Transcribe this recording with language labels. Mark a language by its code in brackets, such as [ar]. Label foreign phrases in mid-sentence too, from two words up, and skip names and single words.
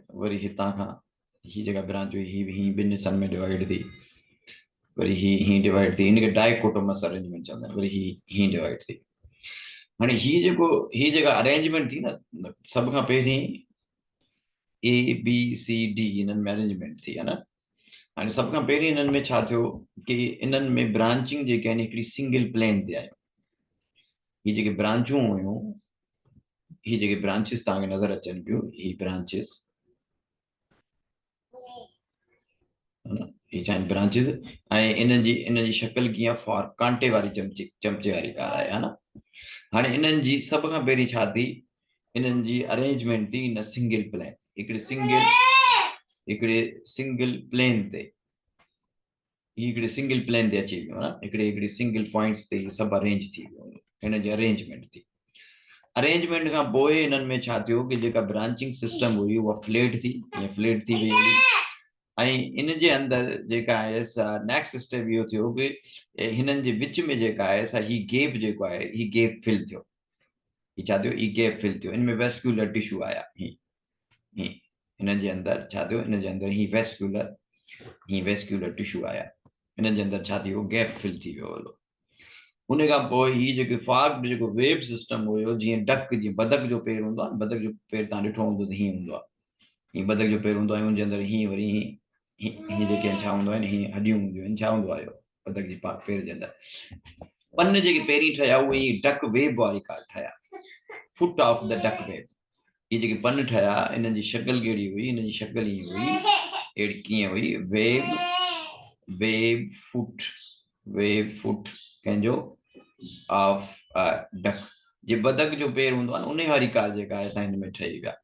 [sd] वरी हितां खां ही जेका ब्रांच हुई ही ॿिनि हिस्सनि में डिवाइड थी, वरी ही डिवाइड थी, हिनखे [en] dichotomous arrangement [sd] चवंदा आहिनि। वरी ही डिवाइड थी। हाणे ही जेका अरेंजमेंट थी न, सभ खां पहिरीं ABCD हिननि में अरेंजमेंट थी, है न। हाणे सभ खां पहिरीं हिननि में छा थियो कि इन्हनि में ब्रांचिंग जेके आहिनि हिकिड़ी [en] single plane [sd] ते आहियूं। ही जेके ब्रांचूं हुयूं, ही जेके ब्रांचिस तव्हांखे नज़र अचनि पियूं, ही ब्रांचिस, ही छा आहिनि ब्रांचिस, ऐं इन जी शक्ल कीअं फॉर्क कांटे वारी चमचे वारी ॻाल्हि आहे, है न। हाणे इन्हनि जी सभ खां पहिरीं छा थी, इन्हनि जी अरेंजमेंट थी इन [en] single plane, [sd] हिकिड़े [en] single plane [sd] ते। हिकिड़े [en] single plane [sd] ते अची वियो न, हिकिड़े [en] single points [sd] ते सभु अरेंज थी वियो, हिन जी अरेंजमेंट थी। अरेंजमेंट खां पोइ इन्हनि में छा थियो कि जेका [en] branching system [sd] हुई उहा फ्लेट थी, ईअं फ्लेट थी वई हुई। ऐं इन जे अंदरि जेका आहे सा [en] next step [sd] इहो थियो कि हिननि जे विच में जेका आहे सा ही गैप जेको आहे ही [en] gap fill [sd] थियो। ही छा थियो, ही [en] gap fill [sd] थियो, इन में [en] vascular tissue [sd] आया। ही हिननि जे अंदरि छा थियो, हिन जे अंदरि ही [en] vascular tissue [sd] आया, हिननि जे अंदरि छा थियो, [en] gap fill [sd] थी वियो हलो। उन खां पोइ ही जेके फॉग जेको [en] web system [sd] हुयो, जीअं डक जी बदक जो पेर हूंदो आहे, बदक जो पेर तव्हां ॾिठो हूंदो त हीअं हूंदो आहे, हीअं बदक जो पेर हूंदो आहे, हुनजे अंदरि हीअं वरी हीअं जेके छा हूंदो आहे न, हीअं हॾियूं हूंदियूं आहिनि, छा हूंदो आहे इहो बदक जी पेर जे अंदरि पन जेके पहिरीं ठहिया उहे [en] duck web [sd] वारी कार ठहिया, [en] Foot of the duck web. [sd] ये जेके पन ठहिया इन्हनि जी शक्ल कहिड़ी हुई, हिन जी शक्ल ईअं हुई, अहिड़ी कीअं हुई, [en] web foot [sd] कंहिंजो [en] of duck, [sd] जे बदक जो पेर हूंदो आहे न, उन वारी कार जेका आहे असां हिन में ठही विया।